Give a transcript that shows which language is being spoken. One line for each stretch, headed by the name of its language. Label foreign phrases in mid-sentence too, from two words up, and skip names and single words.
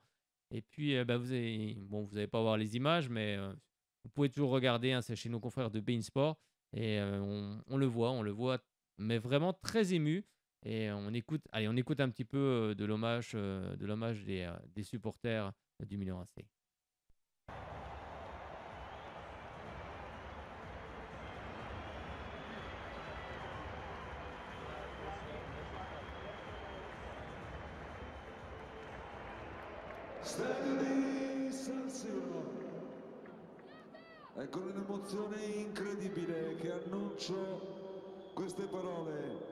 French: Et puis, vous n'allez pas voir les images, mais vous pouvez toujours regarder. C'est chez nos confrères de beIN Sport. Et on le voit, mais vraiment très ému. Et on écoute un petit peu de l'hommage des supporters du Milan AC.
Italian: Stadio di San Siro, con un'emozione incredibile che annuncio queste parole.